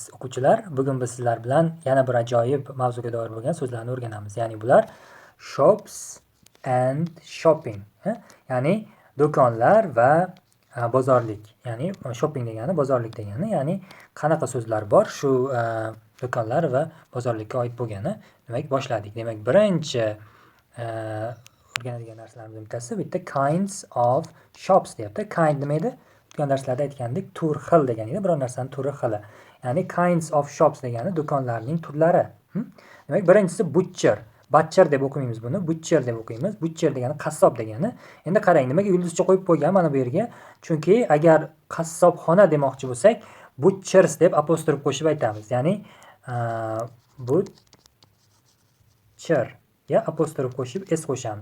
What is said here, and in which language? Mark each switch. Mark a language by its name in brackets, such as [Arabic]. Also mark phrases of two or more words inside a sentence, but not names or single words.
[Uzbek] o'quvchilar, bugun biz sizlar bilan yana bir ajoyib mavzuga doir bo'lgan so'zlarni o'rganamiz. Ya'ni bular [English] shops and shopping. [Uzbek] Ya'ni do'konlar va bozorlik. Ya'ni shopping degani bozorlik degani. Ya'ni qanaqa so'zlar bor shu do'konlar va bozorlikka oid bo'lgani. Demak, boshladik. Demak, birinchi o'rganadigan narsalarimiz bittasi bitta [English] kinds of shops [Uzbek] deyapti. Kind nima edi? O'tgan darslarda aytgandik, tur xil degan edi. Biror narsani turi xili. Ya'ni [English] kinds of shops [Uzbek] degani do'konlarning turlari. Demak, birinchisi butcher. Butcher deb o'qimaymiz buni, butcher deb o'qiymiz. Butcher degani qassob degani. Endi qarang, nimaga yulduzcha qo'yib qo'ygan mana bu yerga? Chunki agar qassobxona demoqchi bo'lsak, butchers deb apostrof qo'shib aytamiz. Ya'ni butcher ya apostrof qo'shib s qo'shamiz.